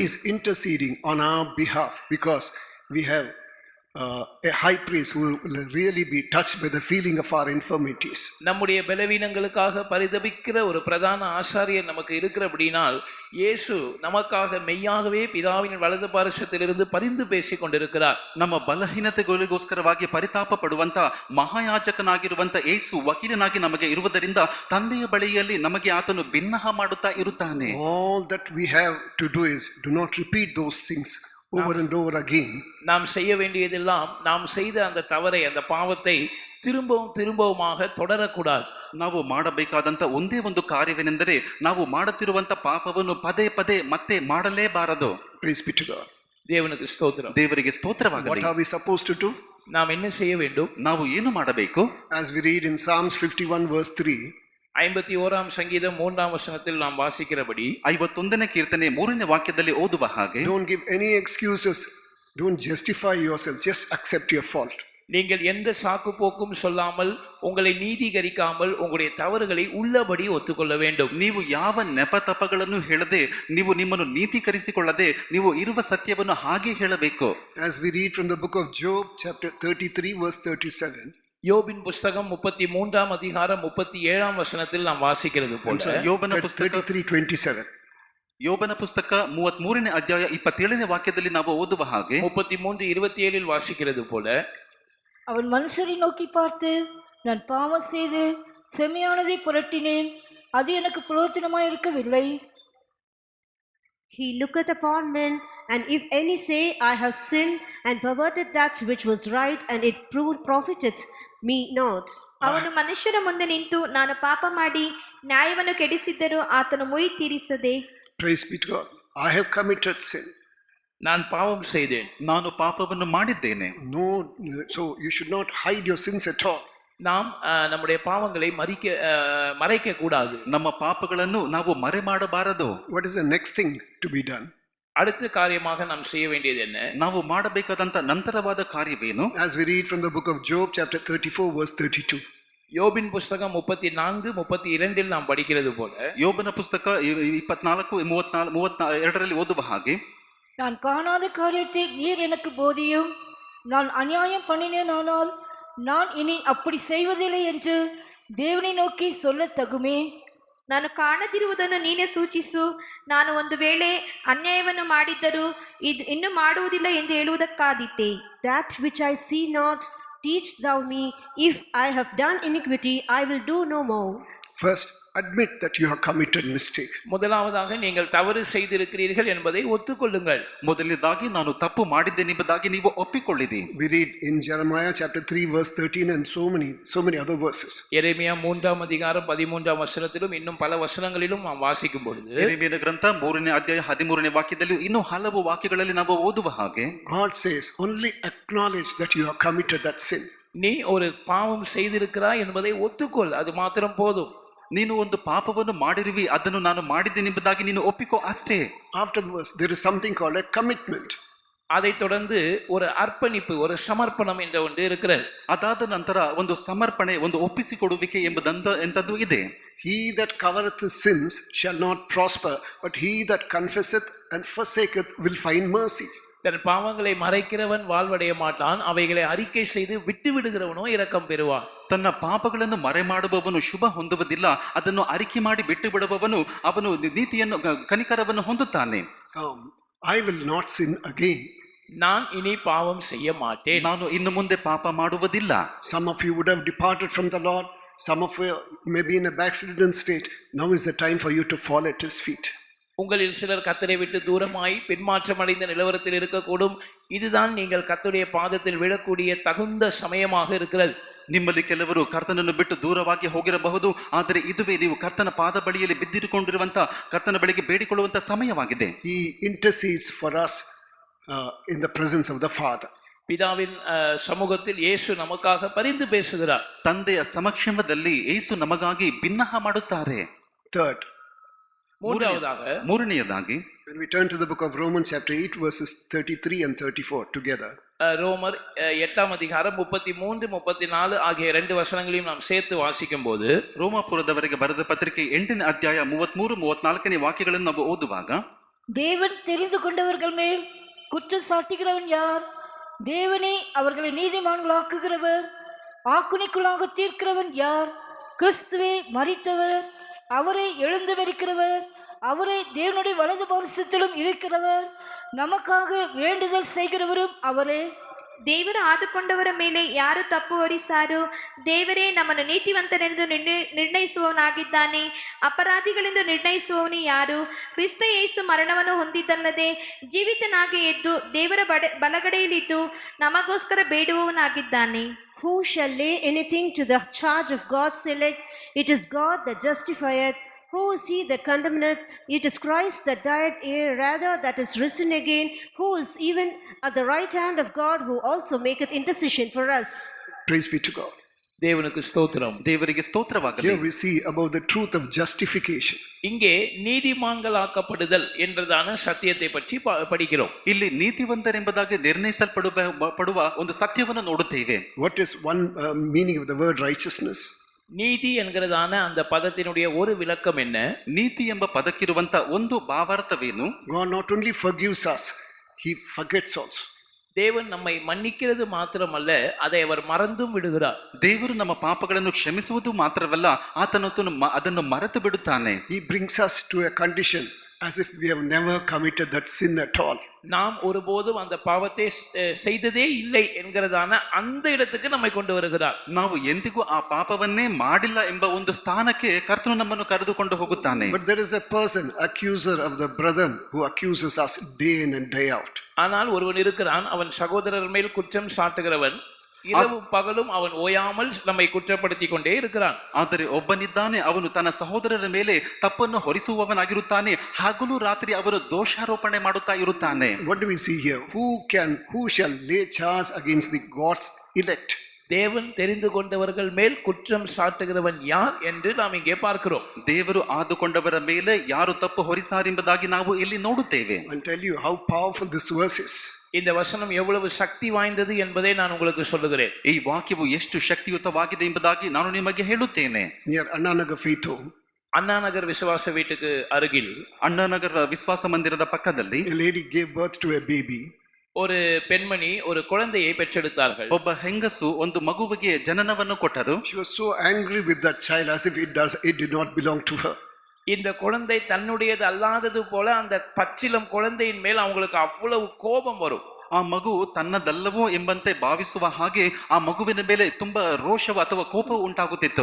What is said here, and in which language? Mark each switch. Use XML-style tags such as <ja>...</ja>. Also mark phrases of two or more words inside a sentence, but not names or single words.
<en>He is interceding on our behalf because we have a high priest who will really be touched by the feeling of our infirmities.</en> <ta>நம்முடைய பலவீனங்களுக்காக பரிதபிக்கிற ஒரு பிரதான ஆசாரியர் நமக்கு இருக்கிறபடினால் இயேசு நமக்காக மெய்யாகவே பிதாவின் வலது பார்শ্বத்திலிருந்து பரிந்து பேசிக் கொண்டிருக்கிறார்.</ta> <kn>ನಮ್ಮ ಬಲಹೀನತೆಗಳಿಗೋಸ್ಕರವಾಗಿ ಪರಿತಾಪ ಪಡುವಂತ ಮಹಾಯಾಜಕನಾಗಿರುವಂತ ಯೇಸು ವಕೀಲನಾಗಿ ನಮಗೆ ಇರುವುದರಿಂದ ತಂದೆಯ ಬಳಿಯಲ್ಲಿ ನಮಗೆ ಆತನು ಬಿನ್ನಹ ಮಾಡುತ್ತಾ ಇರುತ್ತಾನೆ.</kn> <en>All that we have to do is do not repeat those things over and over again.</en> <ta>நாம் செய்ய வேண்டியதெல்லாம் நாம் செய்த அந்த தவறை, அந்த பாவத்தை திரும்பவுமாக தொடரக்கூடாது.</ta> <kn>ನಾವು ಮಾಡಬೇಕಾದಂತ ಒಂದೇ ಒಂದು ಕಾರ್ಯವೇನೆಂದರೆ ನಾವು ಮಾಡುತ್ತಿರುವಂತ ಪಾಪವನ್ನು ಪದೇ ಪದೇ ಮತ್ತೆ ಮಾಡಲೇಬಾರದು.</kn> <en>Praise be to God.</en> <ta>தேவனுக்கு ஸ்தோத்திரம்.</ta> <kn>ದೇವರಿಗೆ ಸ್ತೋತ್ರವಾಗಲಿ.</kn> <en>What are we supposed to do?</en> <ta>நாம் என்ன செய்ய வேண்டும்?</ta> <kn>ನಾವು ಏನು ಮಾಡಬೇಕು?</kn> <en>As we read in Psalms 51 verse 3,</en> <ta>51ஆம் சங்கீதம் 3ஆம் வசனத்தில் நாம் வாசிக்கிறபடி</ta> <kn>51ನೇ ಕೀರ್ತನೆ 3ನೇ ವಾಕ್ಯದಲ್ಲಿ ಓದುವ ಹಾಗೆ,</kn> <en>don't give any excuses, don't justify yourself, just accept your fault.</en> <ta>நீங்கள் எந்த சாக்கு போக்கும் சொல்லாமல், உங்களை நீதிகரிக்காமல், உங்களுடைய தவறுகளை உள்ளபடி ஒத்துக்கொள்ள வேண்டும்.</ta> <kn>ನೀವು ಯಾವ ನೆಪತಪಗಳನ್ನು ಹೇಳದೆ, ನೀವು ನಿಮ್ಮನ್ನು ನೀತೀಕರಿಸಿಕೊಳ್ಳದೆ, ನೀವು ಇರುವ ಸತ್ಯವನ್ನು ಹಾಗೆ ಹೇಳಬೇಕು.</kn> <en>As we read from the book of Job chapter 33 verse 37,</en> <ta>யோபின் புஸ்தகம் 33ஆம் அதிகாரம் 37ஆம் வசனத்தில் நாம் வாசிக்கிறது போல,</ta> <kn>ಯೋಬನ ಪುಸ್ತಕ 33:27. ಯೋಬನ ಪುಸ್ತಕ 33ನೇ ಅಧ್ಯಾಯ 27ನೇ ವಾಕ್ಯದಲ್ಲಿ ನಾವು ಓದುವ ಹಾಗೆ,</kn> <ta>33:27 வாசிக்கிறது போல, அவன் மனுஷரை நோக்கி பார்த்து, நான் பாவம் செய்து செம்மையானதை புரட்டினேன், அது எனக்கு பிரயோஜனமாய் இருக்கவில்லை.</ta> <en>He looketh upon men, and if any say, I have sinned and perverted that which was right, and it profiteth me not.</en> <kn>ಅವನು ಮನುಷ್ಯರ ಮುಂದೆ ನಿಂತು, ನಾನು ಪಾಪ ಮಾಡಿ ನ್ಯಾಯವನ್ನು ಕೆಡಿಸಿದ್ದರೂ ಆತನು ಮುಯಿ ತೀರಿಸದೆ.</kn> <en>Praise be to God. I have committed sin.</en> <ta>நான் பாவம் செய்தேன்.</ta> <kn>ನಾನು ಪಾಪವನ್ನು ಮಾಡಿದ್ದೇನೆ.</kn> <en>No, so you should not hide your sins at all.</en> <ta>நாம் நம்முடைய பாவங்களை மறைக்க கூடாது.</ta> <kn>ನಮ್ಮ ಪಾಪಗಳನ್ನು ನಾವು ಮರೆ ಮಾಡಬಾರದು.</kn> <en>What is the next thing to be done?</en> <ta>அடுத்த காரியமாக நாம் செய்ய வேண்டியது என்ன?</ta> <kn>ನಾವು ಮಾಡಬೇಕಾದಂತ ನಂತರವಾದ ಕಾರ್ಯವೇನು?</kn> <en>As we read from the book of Job chapter 34 verse 32.</en> <ta>யோபின் புஸ்தகம் 34:32 நாம் படிக்கிறது போல,</ta> <kn>ಯೋಬನ ಪುಸ್ತಕ 24:32 ಓದುವ ಹಾಗೆ,</kn> <ta>நான் காணாத காரியத்தை நீர் எனக்கு போதியும், நான் அநியாயம் பண்ணினேனானால் நான் இனி அப்படி செய்வதில்லை என்று தேவனை நோக்கி சொல்ல தகுமே.</ta> <kn>ನಾನು ಕಾಣದಿರುವುದನ್ನು ನೀನೇ ಸೂಚಿಸು, ನಾನು ಒಂದು ವೇಳೆ ಅನ್ಯಾಯವನ್ನು ಮಾಡಿದ್ದರೂ ಇನ್ನು ಮಾಡುವುದಿಲ್ಲ ಎಂದು ಹೇಳುವುದಕ್ಕಾದೀತೆ.</kn> <en>That which I see not, teach thou me. If I have done iniquity, I will do no more. First, admit that you have committed mistake.</en> <ta>முதலாவதாக நீங்கள் தவறு செய்திருக்கிறீர்கள் என்பதை ஒத்துக்கொள்ளுங்கள்.</ta> <kn>ಮೊದಲನೇದಾಗಿ ನಾನು ತಪ್ಪು ಮಾಡಿದ್ದೇನೆಂಬುದಾಗಿ ನೀವು ಒಪ್ಪಿಕೊಳ್ಳಿರಿ.</kn> <en>We read in Jeremiah chapter 3 verse 13 and so many other verses.</en> <ta>எரேமியா 3ஆம் அதிகாரம் 13ஆம் வசனத்திலும் இன்னும் பல வசனங்களிலும் நாம் வாசிக்கும் பொழுது</ta> <kn>ಯೆರೆಮೀಯನ ಗ್ರಂಥ 3ನೇ ಅಧ್ಯಾಯ 13ನೇ ವಾಕ್ಯದಲ್ಲಿ ಇನ್ನೂ ಹಲವು ವಾಕ್ಯಗಳಲ್ಲಿ ನಾವು ಓದುವ ಹಾಗೆ</kn> <en>God says, only acknowledge that you have committed that sin.</en> <ta>நீ ஒரு பாவம் செய்திருக்கிறாய் என்பதை ஒத்துக்கொள், அது மாத்திரம் போதும்.</ta> <kn>ನೀನು ಒಂದು ಪಾಪವನ್ನು ಮಾಡಿರುವಿ, ಅದನ್ನು ನಾನು ಮಾಡಿದ್ದೇನೆಂಬುದಾಗಿ ನೀನು ಒಪ್ಪಿಕೋ ಅಷ್ಟೇ.</kn> <en>After the verse, there is something called a commitment.</en> <ta>அதை தொடர்ந்து ஒரு அர்ப்பணிப்பு, ஒரு சமர்ப்பணம் என்ற ஒன்று இருக்கிறது.</ta> <kn>ಅದಾದ ನಂತರ ಒಂದು ಸಮರ್ಪಣೆ, ಒಂದು ಒಪ್ಪಿಸಿಕೊಡುವಿಕೆ ಎಂಬುದಂತದ್ದು ಇದೆ.</kn> <en>He that covereth his sins shall not prosper, but he that confesseth and forsaketh will find mercy.</en> <ta>தன் பாவங்களை மறைக்கிறவன் வாழ்வடைய மாட்டான், அவைகளை அறிக்கை செய்து விட்டு விடுகிறவனோ இரக்கம் பெறுவான்.</ta> <kn>ತನ್ನ ಪಾಪಗಳನ್ನು ಮರೆ ಮಾಡುವವನು ಶುಭ ಹೊಂದುವುದಿಲ್ಲ, ಅದನ್ನು ಅರಿಕೆ ಮಾಡಿ ಬಿಟ್ಟು ಬಿಡುವವನು ಅವನು ನೀತಿಯನ್ನು ಕನಿಕರವನ್ನು ಹೊಂದುತ್ತಾನೆ.</kn> <en>I will not sin again.</en> <ta>நான் இனி பாவம் செய்ய மாட்டேன்,</ta> <kn>ನಾನು ಇನ್ನು ಮುಂದೆ ಪಾಪ ಮಾಡುವುದಿಲ್ಲ.</kn> <en>Some of you would have departed from the Lord. Some of you may be in a backslidden state. Now is the time for you to fall at his feet.</en> <ta>உங்களில் சிலர் கர்த்தரை விட்டு தூரமாய் பின்மாற்றம் அடைந்த நிலவரத்தில் இருக்கக்கூடும். இதுதான் நீங்கள் கர்த்தருடைய பாதத்தில் விழக்கூடிய தகுந்த சமயமாக இருக்கிறது.</ta> <kn>ನಿಮ್ಮಲ್ಲಿ ಕೆಲವರು ಕರ್ತನನ್ನು ಬಿಟ್ಟು ದೂರವಾಗಿ ಹೋಗಿರಬಹುದು, ಆದರೆ ಇದುವೇ ನೀವು ಕರ್ತನ ಪಾದ ಬಳಿಯಲ್ಲಿ ಬಿದ್ದಿರುಕೊಂಡಿರುವಂತ ಕರ್ತನ ಬಳಿಗೆ ಬೇಡಿಕೊಳ್ಳುವಂತ ಸಮಯವಾಗಿದೆ.</kn> <en>He intercedes for us in the presence of the Father.</en> <ta>பிதாவின் சமூகத்தில் இயேசு நமக்காக பரிந்து பேசுகிறார்.</ta> <kn>ತಂದೆಯ ಸಮಕ್ಷಮದಲ್ಲಿ ಯೇಸು ನಮಗಾಗಿ ಬಿನ್ನಹ ಮಾಡುತ್ತಾರೆ.</kn> <en>Third,</en> <kn>ಮೂರನೆಯದಾಗಿ</kn> <en>when we turn to the book of Romans chapter 8 verses 33 and 34 together.</en> <ta>ரோமர் 8ஆம் அதிகாரம் 33 34 ஆகிய ரெண்டு வசனங்களையும் நாம் சேர்த்து வாசிக்கும் போது</ta> <kn>ರೋಮಾಪುರದವರೆಗೆ ಬರೆದ ಪತ್ರಿಕೆ 8ನೇ ಅಧ್ಯಾಯ 33 34ನೇ ವಾಕ್ಯಗಳನ್ನು ನಾವು ಓದುವಾಗ,</kn> <ta>தேவன் தெரிந்து கொண்டவர்கள் மேல் குற்றம் சாட்டுகிறவன் யார்? தேவனே அவர்களை நீதிமான்களாக்குகிறவர். ஆக்குனிக்குள்ளாக தீர்க்கிறவன் யார்? கிறிஸ்துவே மரித்தவர், அவரை எழுந்து வருகிறவர், அவரை தேவனுடைய வலது பாரசத்திலும் இருக்கிறவர், நமக்காக வேண்டுதல் செய்கிறவரும் ಅವರೇ.</ta> <kn>ದೇವರು ಆದುಕೊಂಡವರ ಮೇಲೆ ಯಾರು ತಪ್ಪು ಹೊರಿಸಾರು? ದೇವರೇ ನಮ್ಮನ್ನು ನೀತಿವಂತರೆಂದು ನಿರ್ಣಯಿಸುವವನಾಗಿದ್ದಾನೆ. ಅಪರಾಧಿಗಳೆಂದು ನಿರ್ಣಯಿಸುವವನು ಯಾರು? ಕ್ರಿಸ್ತ ಯೇಸು ಮರಣವನ್ನು ಹೊಂದಿದ್ದಲ್ಲದೆ ಜೀವಿತನಾಗಿ ಎದ್ದು ದೇವರ ಬಲಗಡೆಯಲ್ಲಿದ್ದು ನಮಗೋಸ್ಕರ ಬೇಡುವವನಾಗಿದ್ದಾನೆ.</kn> <en>Who shall lay anything to the charge of God's elect? It is God that justifieth. Who is he that condemneth? It is Christ that died, yea, rather that is risen again, who is even at the right hand of God, who also maketh intercession for us. Praise be to God.</en> <ta>தேவனுக்கு ஸ்தோத்திரம்.</ta> <kn>ದೇವರಿಗೆ ಸ್ತೋತ್ರವಾಗಲಿ.</kn> <en>Here we see about the truth of justification.</en> <ta>இங்கே நீதிமான்களாக்கப்படுதல் என்றதான சத்தியத்தை பற்றி படிக்கிறோம்.</ta> <kn>ಇಲ್ಲಿ ನೀತಿವಂತರೆಂಬುದಾಗಿ ನಿರ್ಣಯಿಸಲ್ಪಡುವ ಒಂದು ಸತ್ಯವನ್ನು ನೋಡುತ್ತೇವೆ.</kn> <en>What is one meaning of the word righteousness?</en> <ta>நீதி என்கிறதான அந்த பதத்தினுடைய ஒரு விளக்கம் என்ன?</ta> <kn>ನೀತಿ ಎಂಬ ಪದಕ್ಕಿರುವಂತ ಒಂದು ಭಾವಾರ್ಥವೇನು?</kn> <en>God not only forgives us, he forgets also.</en> <ta>தேவன் நம்மை மன்னிக்கிறது மாத்திரமல்ல, அதை அவர் மறந்தும் விடுகிறார்.</ta> <kn>ದೇವರು ನಮ್ಮ ಪಾಪಗಳನ್ನು ಕ್ಷಮಿಸುವುದು ಮಾತ್ರವಲ್ಲ, ಆತನು ಅದನ್ನು ಮರೆತು ಬಿಡುತ್ತಾನೆ.</kn> <en>He brings us to a condition as if we have never committed that sin at all.</en> <ta>நாம் ஒருபோதும் அந்த பாவத்தை செய்ததே இல்லை என்கிறதான அந்த இடத்துக்கு நம்மை கொண்டு வருகிறார்.</ta> <kn>ನಾವು ಎಂದಿಗೂ ಆ ಪಾಪವನ್ನೇ ಮಾಡಿಲ್ಲ ಎಂಬ ಒಂದು ಸ್ಥಾನಕ್ಕೆ ಕರ್ತನು ನಮ್ಮನ್ನು ಕರೆದುಕೊಂಡು ಹೋಗುತ್ತಾನೆ.</kn> <en>But there is a person, accuser of the brethren, who accuses us day in and day out.</en> <ta>ஆனால் ஒருவன் இருக்கிறான், அவன் சகோதரர் மேல் குற்றம் சாட்டுகிறவன். இரவும் பகலும் அவன் ஓயாமல் நம்மை குற்றப்படுத்தி கொண்டே இருக்கிறான்.</ta> <kn>ಆದರೆ ಒಬ್ಬನಿದ್ದಾನೆ, ಅವನು ತನ್ನ ಸಹೋದರರ ಮೇಲೆ ತಪ್ಪನ್ನು ಹೊರಿಸುವವನಾಗಿರುತ್ತಾನೆ. ಹಗಲು ರಾತ್ರಿ ಅವನು ದೋಷಾರೋಪಣೆ ಮಾಡುತ್ತಾ ಇರುತ್ತಾನೆ.</kn> <en>What do we see here? Who shall lay charge against the God's elect?</en> <ta>தேவன் தெரிந்து கொண்டவர்கள் மேல் குற்றம் சாட்டுகிறவன் யார் என்று நாம் இங்கே பார்க்கிறோம்.</ta> <kn>ದೇವರು ಆದುಕೊಂಡವರ ಮೇಲೆ ಯಾರು ತಪ್ಪು ಹೊರಿಸಾರೆಂಬುದಾಗಿ ನಾವು ಇಲ್ಲಿ ನೋಡುತ್ತೇವೆ.</kn> <en>I'll tell you how powerful this verse is.</en> <ta>இந்த வசனம் எவ்வளவு சக்தி வாய்ந்தது என்பதை நான் உங்களுக்கு சொல்லுகிறேன்.</ta> <kn>ಈ ವಾಕ್ಯವು ಎಷ್ಟು ಶಕ್ತಿಯುತವಾಗಿದೆ ಎಂಬುದಾಗಿ ನಾನು ನಿಮಗೆ ಹೇಳುತ್ತೇನೆ.</kn> <en>Near Anna Nagar Faith Home,</en> <ta>அண்ணா நகர் விசுவாச வீட்டுக்கு அருகில்,</ta> <kn>ಅಣ್ಣಾನಗರ ವಿಶ್ವಾಸ ಮಂದಿರದ ಪಕ್ಕದಲ್ಲಿ</kn> <en>a lady gave birth to a baby.</en> <ta>ஒரு பெண்மணி ஒரு குழந்தையை பெற்றெடுத்தார்கள்.</ta> <kn>ಒಬ್ಬ ಹೆಂಗಸು ಒಂದು ಮಗುವಿಗೆ ಜನನವನ್ನು ಕೊಟ್ಟರು.</kn> <en>She was so angry with that child as if it did not belong to her.</en> <ta>இந்த குழந்தை தன்னுடையது அல்லாதது போல அந்த பச்சிலம் குழந்தையின் மேல் அவங்களுக்கு அவ்வளவு கோபம் வரும்.</ta> <kn>ಆ ಮಗು ತನ್ನದಲ್ಲವೋ ಎಂಬಂತೆ ಭಾವಿಸುವ ಹಾಗೆ ಆ ಮಗುವಿನ ಮೇಲೆ ತುಂಬಾ ರೋಷವು ಅಥವಾ ಕೋಪವು ಉಂಟಾಗುತ್ತಿತ್ತು.</kn>